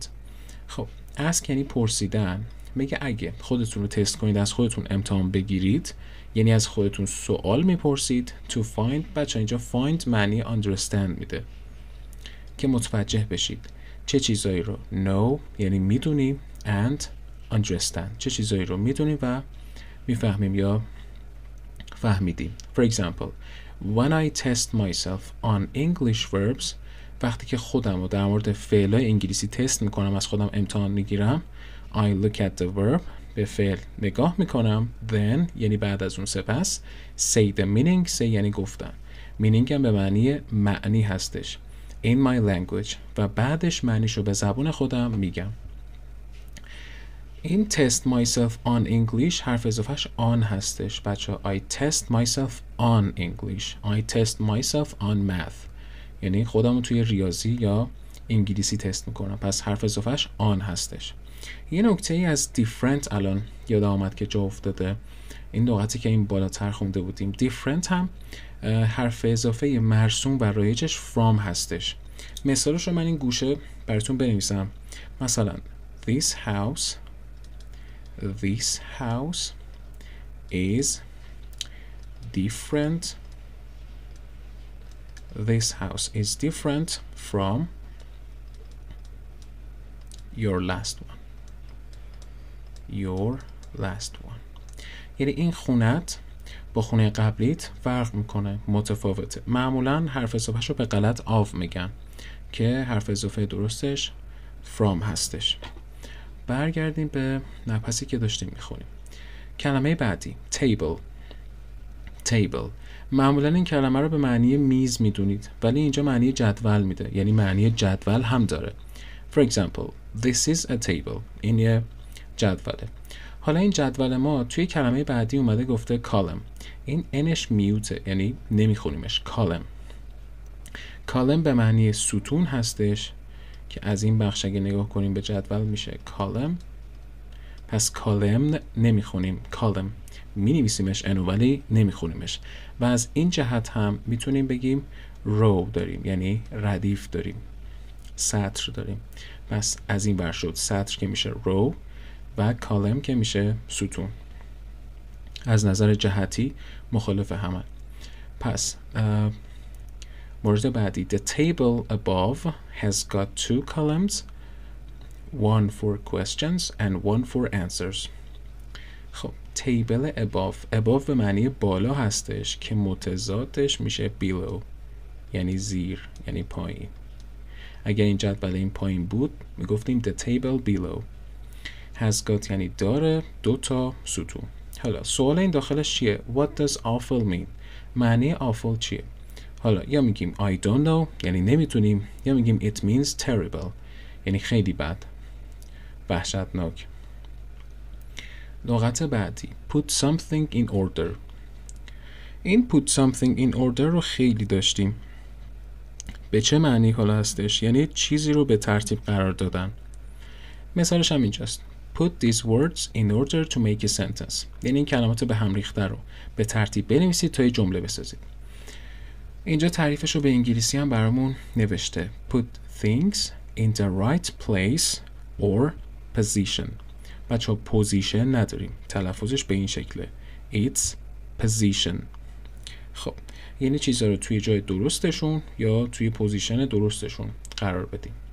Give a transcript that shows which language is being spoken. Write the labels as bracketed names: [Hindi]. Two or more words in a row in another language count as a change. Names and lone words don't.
[Persian] خب ask یعنی پرسیدن. میگه اگه خودتون رو تست کنید، از خودتون امتحان بگیرید، یعنی از خودتون سوال میپرسید. [English] To find، [Persian] بچه اینجا find معنی understand میده که متوجه بشید چه چیزایی رو. [English] know [Persian] یعنی میدونیم [English] and understand، [Persian] چه چیزایی رو میدونیم و میفهمیم یا فهمیدیم. [English] For example, when I test myself on English verbs، [Persian] وقتی که خودم رو در مورد فعلای انگلیسی تست میکنم، از خودم امتحان میگیرم. [English] I look at the verb، [Persian] به فعل نگاه میکنم. Then یعنی بعد از اون سپس. [English] Say the meaning، [Persian] say یعنی گفتن، meaning هم به معنی هستش. [English] In my language، [Persian] و بعدش معنیشو به زبون خودم میگم. این [English] test myself on English [Persian] حرف اضافهش on هستش بچه. [English] I test myself on English، I test myself on math، [Persian] یعنی خودم رو توی ریاضی یا انگلیسی تست میکنم. پس حرف اضافهش آن هستش. یه نکته ای از different الان یاد آمد که جا افتاده، این لغتی که این بالاتر خونده بودیم. different هم حرف اضافه مرسوم و رایجش from هستش. مثالش رو من این گوشه براتون بنویسم. مثلا [English] this house is different. This house is different from your last one. [Persian] یعنی این خونت با خونه قبلیت فرق میکنه، متفاوته. معمولا حرف اضافهش رو به غلط of میگن که حرف اضافه درستش from هستش. برگردیم به مبحثی که داشتیم میخونیم. کلمه بعدی table. معمولا این کلمه رو به معنی میز میدونید، ولی اینجا معنی جدول میده، یعنی معنی جدول هم داره. [English] For example, this is a table. [Persian] این یه جدوله. حالا این جدول ما توی کلمه بعدی اومده گفته column. این انش میوته، یعنی نمیخونیمش. column به معنی ستون هستش که از این بخش اگه نگاه کنیم به جدول میشه column. پس column نمیخونیم، column مینویسیمش انو ولی نمیخونیمش. و از این جهت هم میتونیم بگیم row داریم، یعنی ردیف داریم، سطر داریم. پس از این ور شد سطر که میشه row و column که میشه ستون. از نظر جهتی مخالف همه. پس مورد بعدی [English] the table above has got 2 columns, one for questions and one for answers. [Persian] خب [English] table above [Persian] به معنی بالا هستش که متضادش میشه below، یعنی زیر، یعنی پایین. اگر این جدول این پایین بود میگفتیم [English] the table below. has got [Persian] یعنی داره 2 تا ستون. حالا سوال این داخلش چیه؟ [English] What does awful mean؟ [Persian] معنی awful چیه؟ حالا یا میگیم [English] I don't know [Persian] یعنی نمیتونیم، یا میگیم [English] it means terrible [Persian] یعنی خیلی بد، وحشتناک. لغت بعدی [English] put something in order. [Persian] این [English] put something in order [Persian] رو خیلی داشتیم. به چه معنی حالا هستش؟ یعنی چیزی رو به ترتیب قرار دادن. مثالش هم اینجاست. [English] Put these words in order to make a sentence. [Persian] یعنی این کلمات به هم ریخته رو به ترتیب بنویسید تا یه جمله بسازید. اینجا تعریفش رو به انگلیسی هم برامون نوشته. [English] Put things in the right place or position. [Persian] بچه ها position نداریم، تلفظش به این شکله. [English] It's position. [Persian] خب یعنی چیزا رو توی جای درستشون یا توی پوزیشن درستشون قرار بدیم.